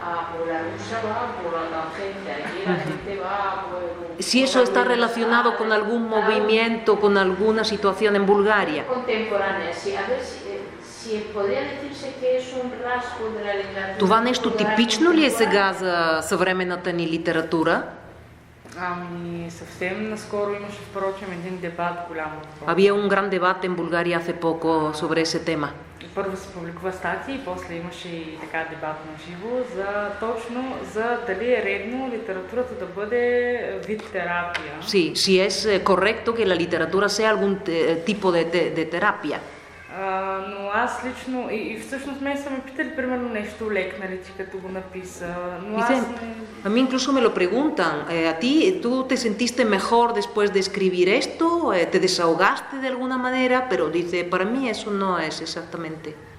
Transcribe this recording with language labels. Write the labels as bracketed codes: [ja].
[es] Por la rusa va por la tangente, aquí la gente va por... Si eso está relacionado con algún movimiento, con alguna situación en Bulgaria. Contemporánea, sí. A ver si podría decirse que es un rasgo de la literatura. [bg] Това нещо типично ли е сега за съвременната ни литература? Съвсем наскоро имаше, впрочем, един дебат голям. [es] Había un gran debate en Bulgaria hace poco sobre ese tema. [bg] Първо се публикува статии, после имаше и така дебат на живо точно за дали е редно литературата да бъде вид терапия. [es] Sí, si es correcto que la literatura sea algún tipo de terapia. [bg] Но аз лично, и всъщност мен са ме питали примерно нещо лекнали, че като го написа, но аз не... [es] A mí incluso me lo preguntan, ¿a ti, tú te sentiste mejor después de escribir esto? ¿Te desahogaste de alguna manera? Pero dice, para mí eso no es exactamente.